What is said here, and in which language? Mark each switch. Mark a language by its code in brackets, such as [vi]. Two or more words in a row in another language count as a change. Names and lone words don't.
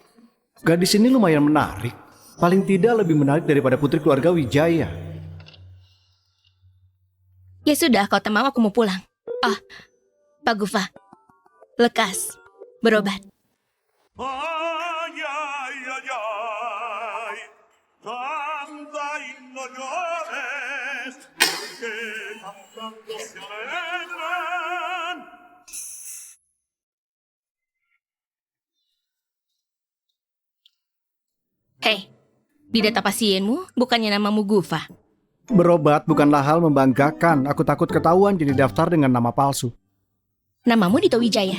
[id] Gadis ini lumayan menarik. Paling tidak lebih menarik daripada putri keluarga Wijaya. Ya sudah, kalau tak mau aku mau pulang. Pak Gufa. Lekas. Berobat. [es] Ay, ay, ay, ay, canta y no llores, porque cantando se alegran. [id] Hei, di data pasienmu bukannya namamu Gufa. Berobat bukanlah hal membanggakan. Aku takut ketahuan jadi daftar dengan nama palsu. Namamu Dito Wijaya.